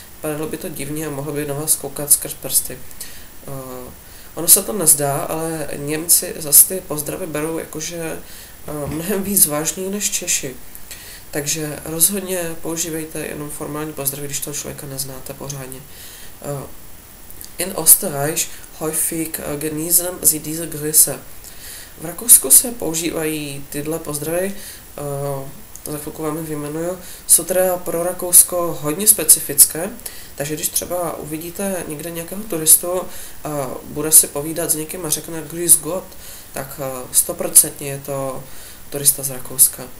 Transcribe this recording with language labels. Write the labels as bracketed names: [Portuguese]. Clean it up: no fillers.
[Czech] Padalo by to divně a mohlo by na vás koukat skrz prsty. Ono se to nezdá, ale Němci zase ty pozdravy berou jakože mnohem víc vážný než Češi. Takže rozhodně používejte jenom formální pozdravy, když toho člověka neznáte pořádně. [German] In Österreich häufig genießen sie diese Grüße. [Czech] V Rakousku se používají tyhle pozdravy, to za chvilku vám je vyjmenuju, jsou teda pro Rakousko hodně specifické, takže když třeba uvidíte někde nějakého turistu a bude si povídat s někým a řekne Grüß Gott, tak 100% je to turista z Rakouska.